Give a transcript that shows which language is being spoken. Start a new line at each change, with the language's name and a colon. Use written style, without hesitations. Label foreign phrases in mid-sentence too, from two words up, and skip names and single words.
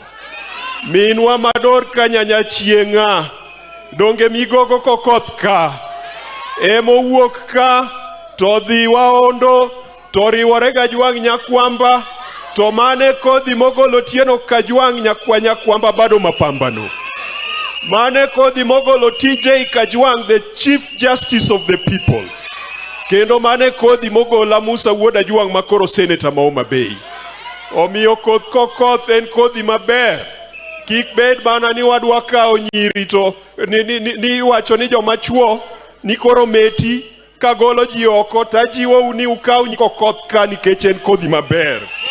Luo (Kenya and Tanzania): Minwa mador ka nyanya chieng'a. Donge migogo kokoth ka. Emo wuok ka to dhi waondo to riwore Kajwang' nyakwamba to mane kodhi mogolo Tieno Kajwang' nyakwamba bado mapambano. Mane kodhi mogolo TJ Kajwang',
English: the Chief Justice of the People.
Luo (Kenya and Tanzania): Kendo mane kodhi mogola Musa wuod Ajwang' makoro Senator ma Homa Bay. Omiyo koth kokoth en kodhi maber. Kik bed bana ni wadwa kao nyiri to ni wacho ni joma chuo ni koro meti kagolo ji oko tajiwo uni ukao kokoth ka nikech en kodhi maber.